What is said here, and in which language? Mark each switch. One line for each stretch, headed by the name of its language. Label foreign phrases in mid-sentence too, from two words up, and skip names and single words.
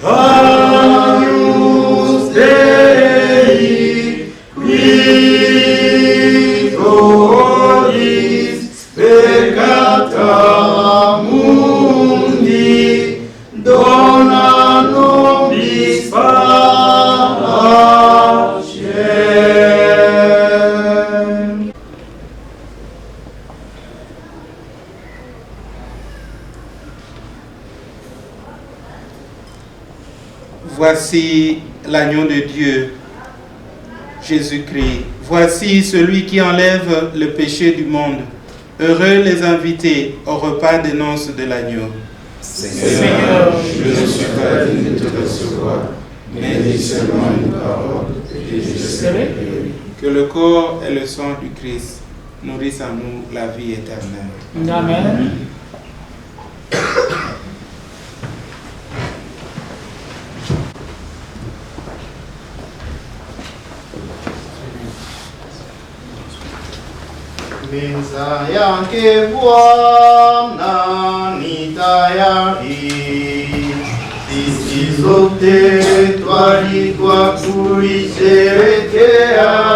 Latin: Agnus Dei, victoris peccata mundi, dona nobis pacem.
French: Voici l'agneau de Dieu, Jésus-Christ. Voici celui qui enlève le péché du monde. Heureux les invités au repas des noces de l'agneau. Seigneur, je ne suis pas digne de te recevoir, mais dis seulement une parole et je serai guéri. Que le corps et le sang du Christ nourrissent en nous la vie éternelle. Amen.
Swahili: Meza yake Bwana ni tayari, sisi sote twalikwa kuisherehekea.